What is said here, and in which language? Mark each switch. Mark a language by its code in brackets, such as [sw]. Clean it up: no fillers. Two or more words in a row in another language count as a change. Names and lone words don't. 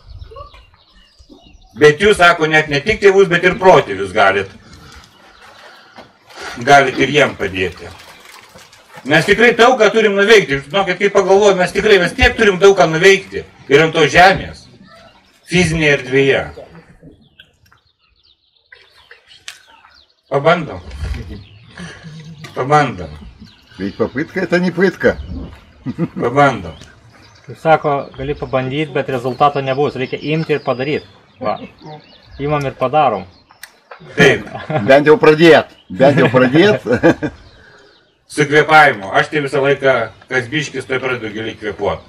[lt] Bet jūs, sako, net ne tik tėvus, bet ir protėvius galit ir jiem padėti. Mes tikrai daug ką turim nuveikti. Žinokit, kaip pagalvoju, mes tiek turim daug ką nuveikti. Ir ant to žemės, fizinėje erdvėje. Пабандом. [ru] Ведь попытка это не пытка. [lt] Pabandom. Kaip sako, gali pabandyti, bet rezultato nebus. Reikia imti ir padaryti. Va. Imam ir padarom. Taip. Bent jau pradėt. Su kvėpavimu. Aš tai visą laiką, kas biškis, tai pradedu giliai kvėpuoti.